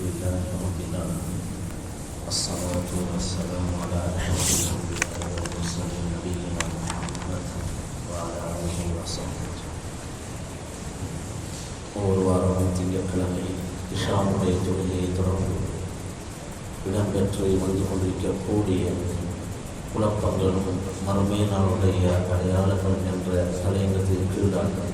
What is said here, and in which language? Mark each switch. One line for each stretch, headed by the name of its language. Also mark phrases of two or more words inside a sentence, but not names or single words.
Arabic: لله رب العالمين الصلاة والسلام على أشرف الأنبياء والمرسلين نبينا محمد وعلى آله وصحبه
Tamil: ஒவ்வொரு வாரமும் திங்கட்கிழமை இஷாவுடைய தொழுகையை தொடர்ந்து இடம்பெற்று வந்து கொண்டிருக்கக்கூடிய குழப்பங்களும் மறுமை நாளுடைய அடையாளங்கள் என்ற தலையங்கத்தின் கீழாக